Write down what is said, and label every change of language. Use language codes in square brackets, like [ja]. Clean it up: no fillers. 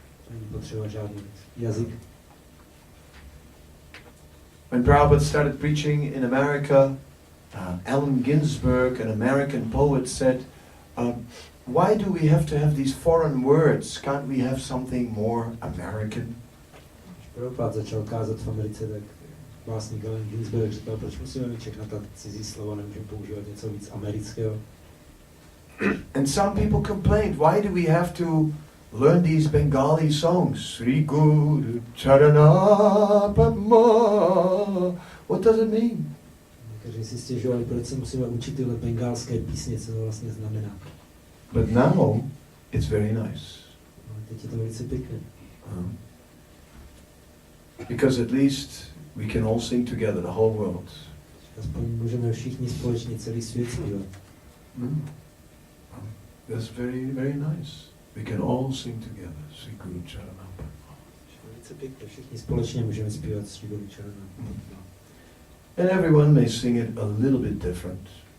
[cs] Není potřeba žádný jazyk. [en] When Prabhupada started preaching in America, Allen Ginsberg, an American poet, said, why do we have to have these foreign words? Can't we have something more American? [cs] Když Prabhupada začal kázat v Americe, tak básník Allen Ginsberg říkal, proč musíme mít všechna ta cizí slova, nemůžeme používat něco víc amerického. [en] And some people complained, why do we have to learn these Bengali songs? Sri Guru Charana Padma. What does it mean? [cs] Někteří si stěžovali, proč se musíme učit tyhle bengálské písně, co to vlastně znamená. [en] But now, it's very nice. [cs] Ale teď je to velice pěkné. [en] Because at least we can all sing together, the whole world. [cs] Aspoň můžeme všichni společně celý svět zpívat. [en] That's very, very nice. We can all sing together. Sri Guru Charana. [cs] Velice pěkné, všichni společně můžeme zpívat Sri Guru Charana. [en] And everyone may sing it a little bit different.